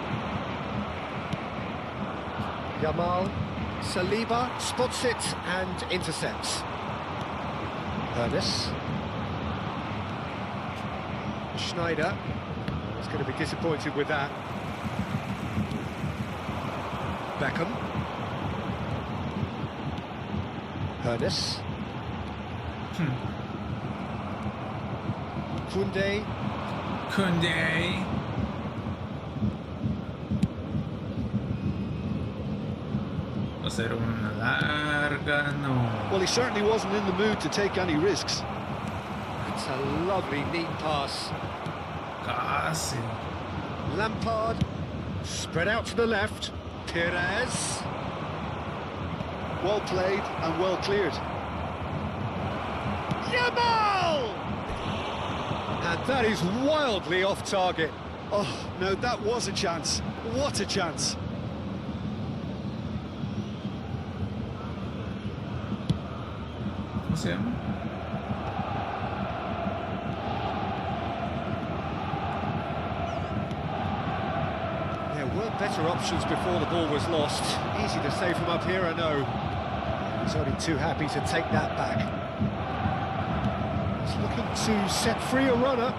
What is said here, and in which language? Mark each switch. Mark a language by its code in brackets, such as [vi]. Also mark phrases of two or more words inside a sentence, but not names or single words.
[en] Yamal, Saliba spots it and intercepts. Ernest. Schneider is going to be disappointed with that. Beckham. Ernest. Koundé. [es] Koundé. Va a ser una larga, no. [en] Well, he certainly wasn't in the mood to take any risks. It's a lovely, neat pass. Casi. Lampard. Spread out to the left. Pires. Well played and well cleared. Yamal! And that is wildly off target. Oh, no, that was a chance. What a chance. [es] ¿Cómo se llama? [en] There were better options before the ball was lost. Easy to say from up here, I know. He's only too happy to take that back. He's looking to set free a runner.